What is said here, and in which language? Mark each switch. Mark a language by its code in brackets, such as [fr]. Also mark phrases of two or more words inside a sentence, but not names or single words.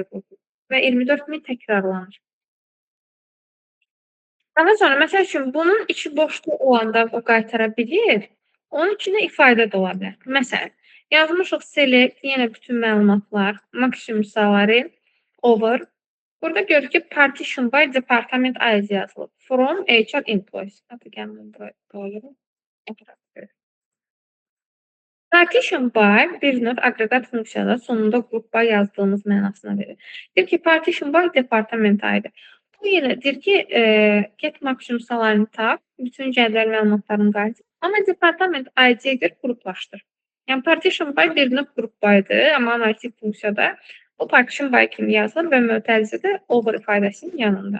[az] Və 24.000 təkrarlanır. Daha sonra, məsəl üçün, bunun içi boşluq olanda o qaytara bilir. Onun içində ifadə də ola bilər. Məsələn, yazmışıq select, yenə bütün məlumatlar, maksimum saları, over. Burada görürük ki, [en] partition by department ID yazılıb. From HR employees. [az] Hadi gəlin buraya qoyuyorum. [en] Partition by [az] bir növ aqreqat funksiyada sonunda [en] group by [az] yazdığımız mənasına verir. Deyir ki, [en] partition by department ID. [az] Bu ilə deyir ki, get maksimum salarını tap, bütün cədvəl məlumatlarını qaytar. Amma departament ID-yə görə qruplaşdır. Yəni [en] partition by [az] bir növ qrup by'dır, amma analitik funksiyada bu [en] partition by [az] kimi yazılır və mötərizədə over ifadəsinin yanında.